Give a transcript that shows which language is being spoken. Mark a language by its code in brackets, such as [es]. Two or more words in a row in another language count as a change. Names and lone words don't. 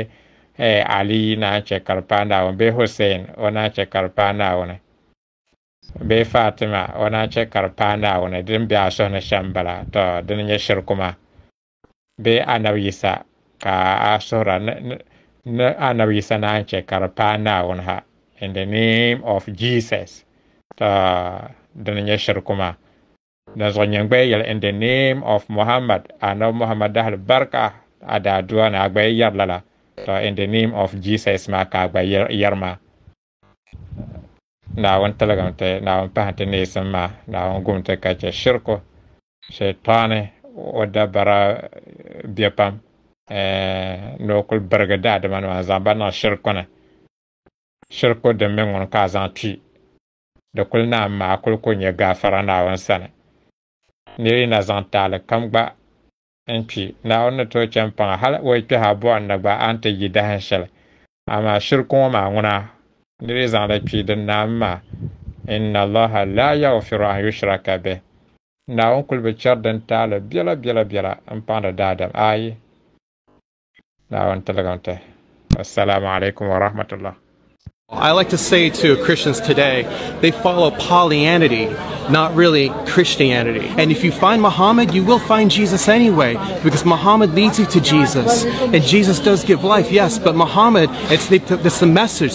[dag] Ali naan chɛ ka di paai Naawuni bee Hussein o naan chɛ ka di paai Naawuni bee Fatima o naan chɛ ka di paai Naawuni din be a suhini shɛm bala to dini nyɛ shirku maa bee Annabi Isa ka a suhira ni Annabi Isa naan chɛ ka di paai Naawuni ha [en] in the name of Jesus [dag] to dini nyɛ shirku maa din zuɣu nyɛ gba yɛli [en] in the name of Muhammad [dag] Annabi Muhammad dahali barka a daadua ni a gba yɛri lala to [en] in the name of Jesus [dag] maa ka a gba yɛri maa Naawuni tiligim ti Naawuni pahim ti neesim maa Naawuni gum ti ka chɛ shirku shaitani o dabara be pam ni o kuli birigi daadama nima zaŋ ba niŋ shirku ni shirku din mi ŋuni ka a zaŋ tui di kuli naan maa kuli ku nyɛ gaafara Naawuni sani niri na zaŋ taali kam gba n kpi Naawuni ni tooi chɛni paŋa hali o kpɛha buɣum ni gba a ni ti yi dahin shɛli amaa shirku ŋɔ maa ŋuna niri zaŋli kpi din naan maa [ar] إن الله لا يغفر أن يشرك به [dag] Naawuni kuli bi chɛri din taali biɛla n paŋdi daadam ayi Naawuni tiligim ti [ar] السلام عليكم ورحمة الله. [en] I like to say to Christians today, they follow Pollyanity, not really Christianity. And if you find Muhammad, you will find Jesus anyway, because Muhammad leads you to Jesus. And Jesus does give life, yes, but Muhammad, it's the message.